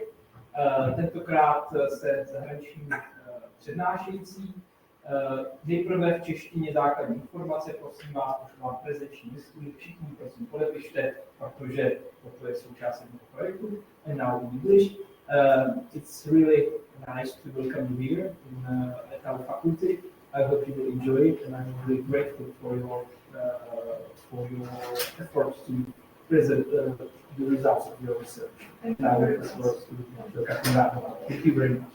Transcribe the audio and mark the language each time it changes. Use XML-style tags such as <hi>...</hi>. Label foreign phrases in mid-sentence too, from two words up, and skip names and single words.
<cs>Tentokrát se zahraniční přednášející. Nejprve v češtině základní informace, prosím vás, už mám prezenční listinu, všichni prosím podepište, protože toto je součástí toho projektu.</cs> <en>And now in English. It's really nice to welcome you here at our faculty. I hope you will enjoy it, and I'm really grateful for your efforts to present the results of your research. Thank you very much.</en>